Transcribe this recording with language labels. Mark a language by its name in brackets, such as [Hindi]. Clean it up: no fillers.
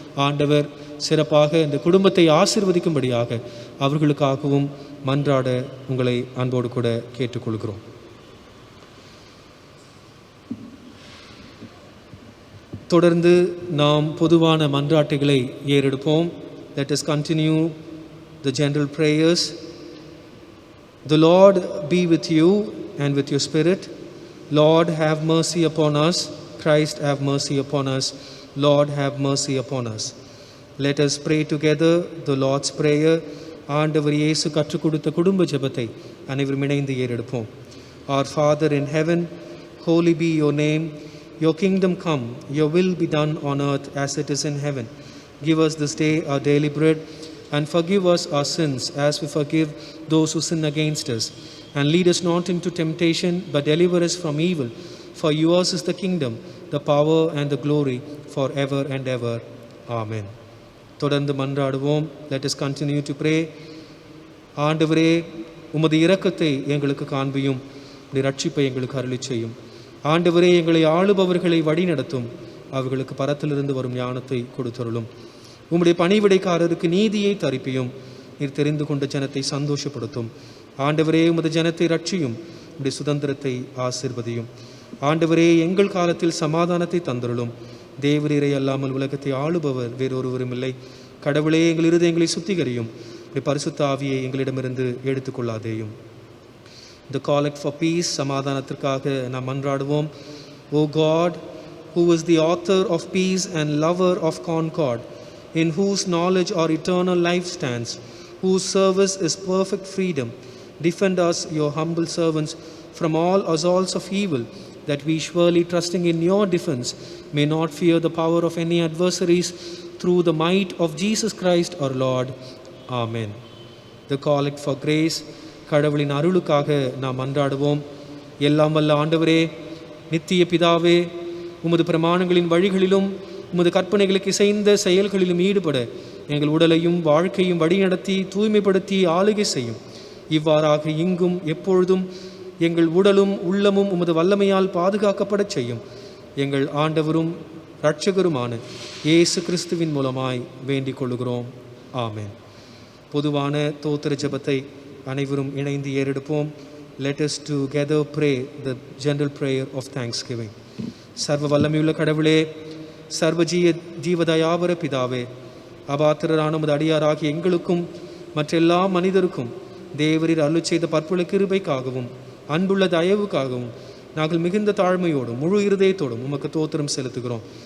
[Tamil] ஆண்டவர் சிறப்பாக இந்த குடும்பத்தை ஆசீர்வதிக்கும்படியாக அவர்களுக்காகவும் மன்றாட உங்களை அன்போடு கூட கேட்டுக்கொள்கிறோம். தொடர்ந்து நாம் பொதுவான மன்றாட்டுகளை ஏறெடுப்போம். [English] Let us continue the general prayers. The Lord be with you and with your spirit. Lord, have mercy upon us. Christ, have mercy upon us. Lord, have mercy upon us. Let us pray together the Lord's Prayer. [Tamil] ஆண்டவர் இயேசு கற்றுக் கொடுத்த குடும்ப ஜெபத்தை அனைவரும் இணைந்து ஏறெடுப்போம். [English] Our Father in heaven, holy be your name. Your kingdom come, your will be done on earth as it is in heaven. Give us this day our daily bread, and forgive us our sins as we forgive those who sin against us. And lead us not into temptation, but deliver us from evil. For yours is the kingdom, the power and the glory forever and ever. Amen. [Tamil] தொடர்ந்து மன்றாடுவோம். [English] Let us continue to pray. [Tamil] ஆண்டவரே, உமது இரக்கத்தை எங்களுக்கு காண்பியும், உம்முடைய ரட்சிப்பை எங்களுக்கு அருளிச் செய்யும். ஆண்டவரே, எங்களை ஆளுபவர்களை வழி நடத்தும், அவர்களுக்கு பரத்திலிருந்து வரும் ஞானத்தை கொடுத்தருளும். உம்முடைய பணிவிடைக்காரருக்கு நீதியை தரிப்பியும், நீர் தெரிந்து கொண்ட ஜனத்தை சந்தோஷப்படுத்தும். ஆண்டவரே, உமது ஜனத்தை ரட்சியும், உம்முடைய சுதந்திரத்தை ஆசீர்வதியும். ஆண்டவரே, எங்கள் காலத்தில் சமாதானத்தை தந்தருளும். தேவரீரை அல்லாமல் உலகத்தை ஆளுபவர் வேறொருவரும் இல்லை. கடவுளே, எங்கள் இருதயங்களை சுத்திகரியும், உம்முடைய பரிசுத்த ஆவியை எங்களிடமிருந்து எடுத்துக்கொள்ளாதேயும். [English] The collect for peace, [Tamil] சமாதானத்திற்காக நாம் மன்றாடுவோம். [English] O God, who is the author of peace and lover of concord, in whose knowledge our eternal life stands, whose service is perfect freedom, defend us, your humble servants, from all assaults of evil, that we, surely trusting in your defense, may not fear the power of any adversaries, through the might of Jesus Christ our Lord. Amen. The collect for grace, [Tamil] கடவுளின் அருளுக்காக நாம் மன்றாடுவோம். எல்லாம் வல்ல ஆண்டவரே, நித்திய பிதாவே, உமது பிரமாணங்களின் வழிகளிலும் உமது கற்பனைகளுக்கு இசைந்த செயல்களிலும் ஈடுபட எங்கள் உடலையும் வாழ்க்கையும் வழிநடத்தி தூய்மைப்படுத்தி ஆளுகை செய்யும். இவ்வாறாக இங்கும் எப்பொழுதும் எங்கள் உடலும் உள்ளமும் உமது வல்லமையால் பாதுகாக்கப்படச் செய்யும். எங்கள் ஆண்டவரும் இரட்சகருமான இயேசு கிறிஸ்துவின் மூலமாய் வேண்டிக் கொள்ளுகிறோம். ஆமென். பொதுவான தோத்திர ஜெபத்தை அனைவரும் இணைந்து ஏறெடுப்போம். [English] Let us together pray the general prayer of thanksgiving. [Tamil] சர்வ வல்லமையுள்ள கடவுளே, சர்வ ஜீவதயாவர பிதாவே, அபாத்திரரான உமது அடியாராகிய எங்களுக்கும் மற்றெல்லா மனிதருக்கும் தேவரீர் அருளிச் செய்த பற்புள்ள கிருபைக்காகவும் அன்புள்ள தயவுக்காகவும் நாங்கள் மிகுந்த தாழ்மையோடும் முழு இருதயத்தோடும் உமக்கு தோத்திரம் செலுத்துகிறோம்.